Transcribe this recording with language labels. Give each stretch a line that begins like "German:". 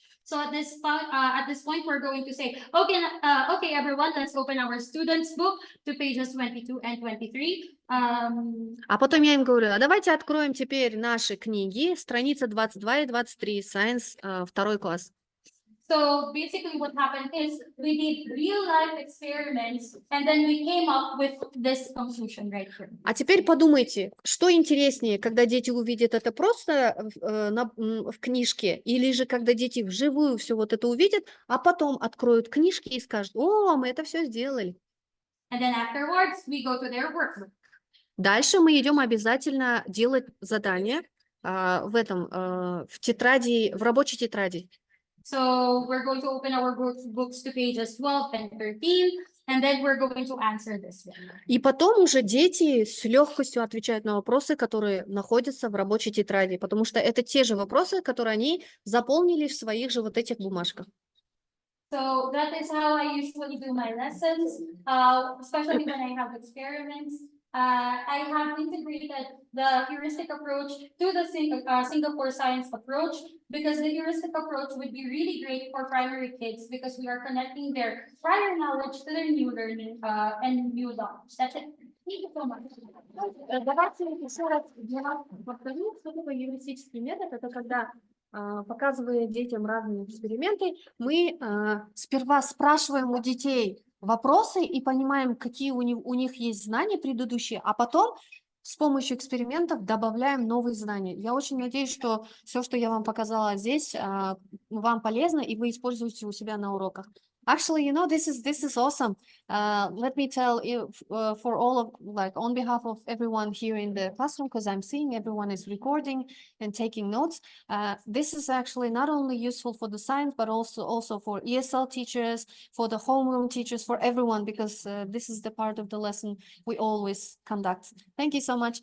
English: So at this point, we're going to say, okay, everyone, let's open our students' book to pages 22 and 23.
Russian: А потом я им говорю: а давайте откроем теперь наши книги, страница 22 и 23, Science, 2 класс.
English: So basically what happened is we did real life experiments and then we came up with this conclusion right here.
Russian: А теперь подумайте, что интереснее, когда дети увидят это просто в книжке, или же когда дети вживую все вот это увидят, а потом откроют книжки и скажут: о, мы это все сделали.
English: And then afterwards we go to their workbook.
Russian: Дальше мы идем обязательно делать задания в тетради, в рабочей тетради.
English: So we're going to open our books to pages 12 and 13, and then we're going to answer this one.
Russian: И потом уже дети с легкостью отвечают на вопросы, которые находятся в рабочей тетради, потому что это те же вопросы, которые они заполнили в своих же вот этих бумажках.
English: So that is how I usually do my lessons, especially when I have experiments. I have integrated the heuristic approach to the Singapore science approach because the heuristic approach would be really great for primary kids because we are connecting their prior knowledge to their new learning and new knowledge. That's it. Thank you so much.
Russian: Давайте еще раз для вас повторю, что такое эвристический метод. Это когда, показывая детям разные эксперименты, мы сперва спрашиваем у детей вопросы и понимаем, какие у них есть знания предыдущие, а потом с помощью экспериментов добавляем новые знания. Я очень надеюсь, что все, что я вам показала здесь, вам полезно, и вы используете у себя на уроках.
English: Actually, this is awesome. Let me tell you, for all of, on behalf of everyone here in the classroom, because I'm seeing everyone is recording and taking notes. This is actually not only useful for the science, but also for ESL teachers, for the homeroom teachers, for everyone, because this is the part of the lesson we always conduct. Thank you so much.